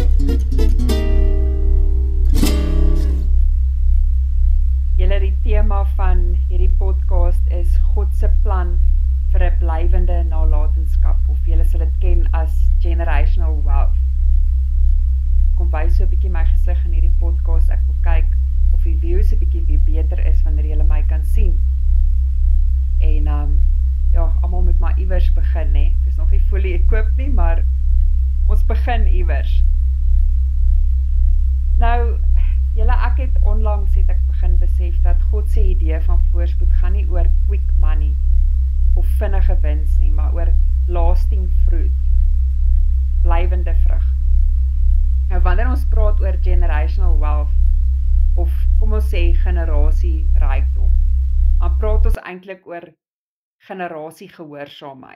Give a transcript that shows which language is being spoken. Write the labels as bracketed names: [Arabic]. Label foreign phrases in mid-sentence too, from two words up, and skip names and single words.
[Afrikaans] Julle die tema van hierdie podcast is God se plan vir 'n blywende nalatenskap, of julle sal dit ken as [English] generational wealth. [Afrikaans] Kom wys so 'n bietjie my gesig in hierdie podcast. Ek wil kyk of die views 'n bietjie weer beter is wanneer julle my kan sien. En ja, almal moet maar iewers begin, hè. Ek is nog nie [English] fully equipped [Afrikaans] nie, maar ons begin iewers. Nou, ek het onlangs begin besef dat God se idee van voorspoed gaan nie oor [English] quick money [Afrikaans] of vinnige wins nie, maar oor [English] lasting fruit, [Afrikaans] blywende vrug. Nou wanneer ons praat oor [English] generational wealth, [Afrikaans] of kom ons sê generasie rykdom, dan praat ons eintlik oor generasie gehoorsaamheid.